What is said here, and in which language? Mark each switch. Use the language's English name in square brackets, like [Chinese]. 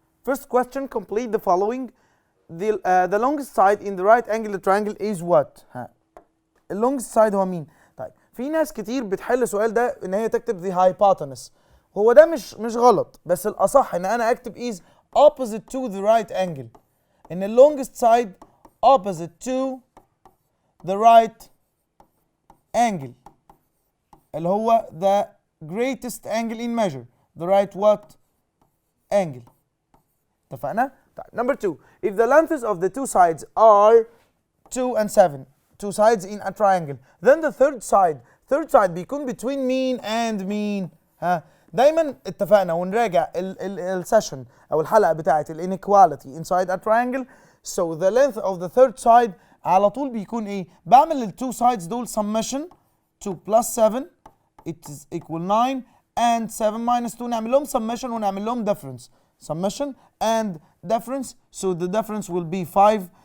[English] First question, complete the following. The longest side in the right angle triangle is what? [Arabic] ال longest side هو مين؟ طيب في ناس كتير بتحل السؤال ده ان هي تكتب the hypotenuse. هو ده مش غلط، بس الاصح ان انا اكتب [English] is opposite to the right angle. [Arabic] ان ال [English] longest side opposite to the right angle [Arabic] اللي هو [English] the greatest angle in measure. The right what? Angle. [Arabic] اتفقنا؟ طيب [English] number 2. If the lengths of the two sides are 2 and 7, two sides in a triangle, then the third side [Arabic] بيكون [English] between mean and mean. [Arabic] دايما اتفقنا ونراجع السيشن او الحلقه بتاعت [English] inequality inside a triangle. So the length of the third side [Arabic] على طول بيكون ايه؟ بعمل ال [English] two sides [Arabic] دول [English] summation 2 plus 7 it is equal 9 and 7 minus 2 [Arabic] نعمل لهم [English] summation [Arabic] ونعمل لهم [English] difference. Summation and difference, so the difference will be 5.